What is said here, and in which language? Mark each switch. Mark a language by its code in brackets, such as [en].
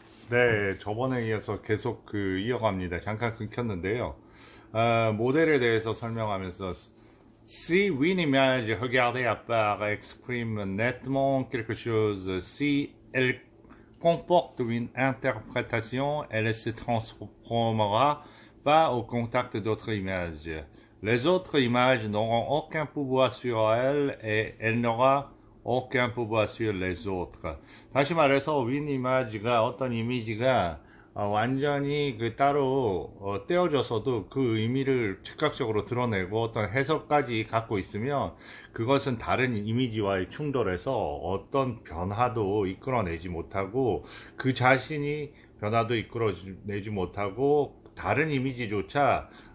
[ko] 네, 저번에 이어서 계속 이어갑니다. 잠깐 끊겼는데요. 모델에 대해서 설명하면서 [fr] si une image regardée à part exprime nettement quelque chose, si elle comporte une interprétation, elle se transformera pas au contact d'autres images. Les autres images n'auront aucun pouvoir sur elle et elle n'aura aucun pouvoir sur les autres. [ko] 다시 말해서 윈 이미지가 어떤 이미지가 완전히 따로 떼어져서도 그 의미를 즉각적으로 드러내고 어떤 해석까지 갖고 있으면 그것은 다른 이미지와의 충돌에서 어떤 변화도 이끌어내지 못하고 그 자신이 변화도 이끌어내지 못하고 다른 이미지조차